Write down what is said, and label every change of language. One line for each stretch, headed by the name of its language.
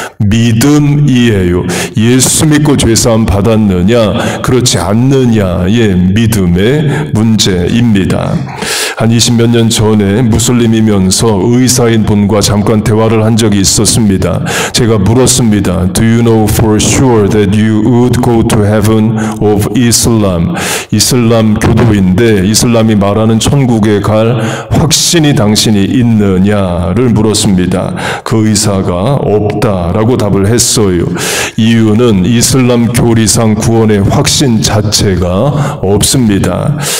Korean: 믿음이에요. 예수 믿고 죄사함 받았느냐 그렇지 않느냐의 믿음의 문제입니다. 한 20몇 년 전에 무슬림이면서 의사인 분과 잠깐 대화를 한 적이 있었습니다. 제가 물었습니다.
English: Do you know for sure that you would go to heaven of Islam?
Korean: 이슬람 교도인데 이슬람이 말하는 천국에 갈 확신이 당신이 있느냐를 물었습니다. 그 의사가 없다라고 답을 했어요. 이유는 이슬람 교리상 구원의 확신 자체가 없습니다.